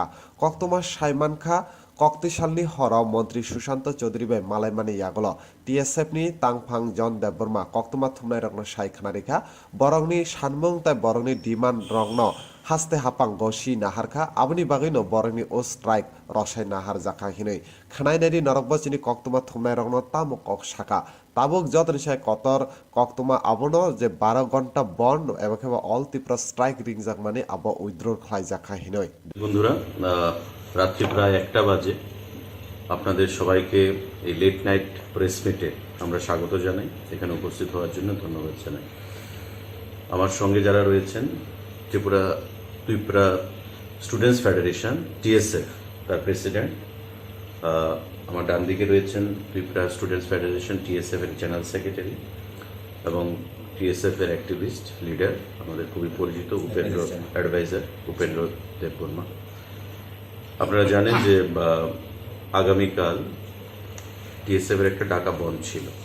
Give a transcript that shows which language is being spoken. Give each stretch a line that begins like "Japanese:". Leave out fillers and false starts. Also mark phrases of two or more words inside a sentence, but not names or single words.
Kok Borok: कक्तमा सायमानखा कक्तिसालनि हर मन्त्री सुशान्त चौधरी बाय मालायमानि यागल TSF नि तांफां जन देबबर्मा कक्तमा थुमनाय रंनो साय खनारिखा बरंनि सानमुं ताय बरंनि डिमान्ड रंनो हास्ते हापां गसी नाहारखा आबनि बागैनो बरंनि ओ स्ट्राइक रसाय नाहारजाखा हिनै खनायनायनि नरकबसिनि कक्तमा थुमनाय रंनो तामु कक साका ताबुक जतनिसाय कतर कक्तमा आबनो जे 12
Bangla: ঘণ্টা বন্ধ
Kok Borok: एबाखेबा
English: all Tripura strike
Kok Borok: रिंगजाक माने आब उइथड्र खालायजाखा हिनै
Bangla: বন্ধুরা রাত্রি প্রায় 1টা বাজে আপনাদের সবাইকে এই
English: late night press meet
Bangla: আমরা স্বাগত জানাই এখানে উপস্থিত হওয়ার জন্য ধন্যবাদ জানাই আমার সঙ্গে যারা রয়েছেন ত্রিপুরা স্টুডেন্টস ফেডারেশন TSF তার প্রেসিডেন্ট আমার ডান দিকে রয়েছেন ত্রিপুরা স্টুডেন্টস ফেডারেশন TSF এর
English: general secretary
Bangla: এবং TSF এর
English: activist leader
Bangla: আমাদের খুবই পরিচিত উপেন্দ্র অ্যাডভাইজার উপেন্দ্র দেববর্মা আপনারা জানেন যে আগামীকাল TSF এর একটা ডাকা বন্ধ ছিল